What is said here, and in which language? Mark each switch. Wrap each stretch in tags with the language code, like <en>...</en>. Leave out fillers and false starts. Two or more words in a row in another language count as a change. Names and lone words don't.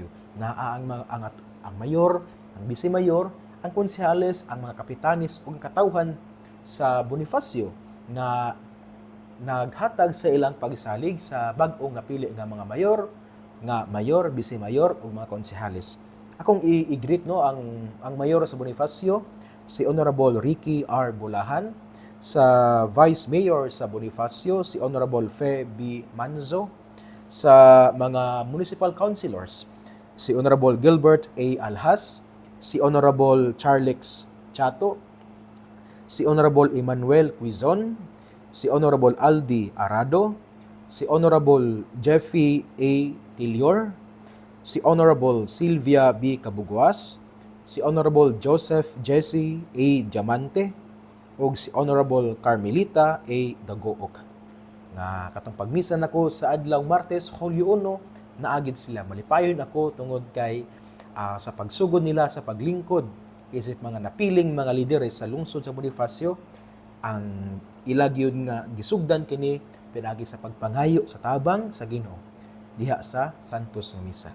<ceb>Naa ang mayor, ang bisimayor, ang konsehales, ang mga kapitanis ug katawhan sa Bonifacio na naghatag sa ilang pagsalig sa bag-ong napili nga mga mayor, bisimayor ug mga konsehales. Akong i-greet no ang mayor sa Bonifacio, si Honorable Ricky R. Bulahan, sa Vice Mayor sa Bonifacio, si Honorable Fe B. Manzo, sa mga municipal councilors, si Honorable Gilbert A. Alhas, si Honorable Charlex Chato, si Honorable Emmanuel Quizon, si Honorable Aldi Arado, si Honorable Jeffy A. Tilior, si Honorable Sylvia B. Kabuguas, si Honorable Joseph Jesse A. Diamante, ug si Honorable Carmelita A. Dagook. Nga katong pagmisan ako sa adlaw Martes, Hulyo 1, naagid sila. Malipayon ako tungod kay sa pagsugod nila sa paglingkod isip mga napiling mga lideres sa lungsod sa Bonifacio, ang ilagyod nga gisugdan kini pinagi sa pagpangayo sa tabang sa Ginoo diha sa Santos nga Misa.</ceb>